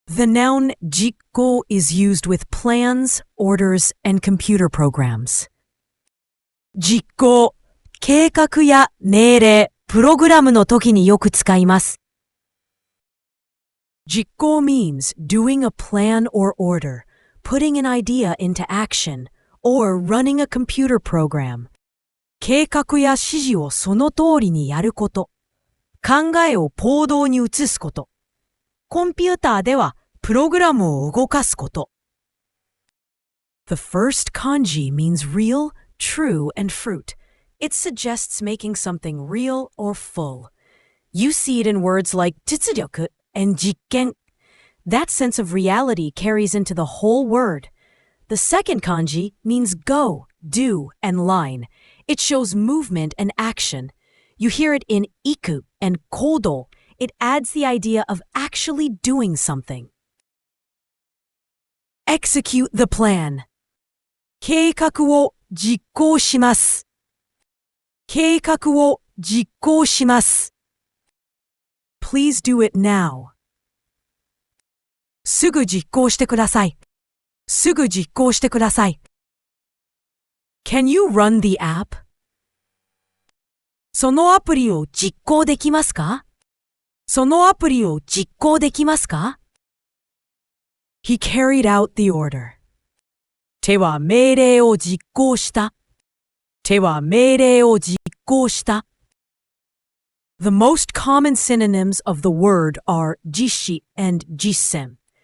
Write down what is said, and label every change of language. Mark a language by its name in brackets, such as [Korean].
[English] The noun 実行 is used with plans, orders, and computer programs. [Japanese] 実行、計画や命令、プログラムの時によく使います。 [English] 実行 means doing a plan or order, putting an idea into action, or running a computer program. [Japanese] 計画や指示をその通りにやること。考えを行動に移すこと。コンピューターではプログラムを動かすこと。 [English] The first kanji means real, true, and fruit. It suggests making something real or full. You see it in words like 実力 and 実験. That sense of reality carries into the whole word. The second kanji means go, do, and line. It shows movement and action. You hear it in iku and kodo. It adds the idea of actually doing something. Execute the plan. [Japanese] 計画を実行します。計画を実行します。 [English] Please do it now. [Japanese] すぐ実行してください。すぐ実行してください。 [English] Can you run the app? [Japanese] そのアプリを実行できますか？そのアプリを実行できますか？ [English] He carried out the order. [Japanese] 手は命令を実行した。手は命令を実行した。 [English] The most common synonyms of the word are 実施 and 実践.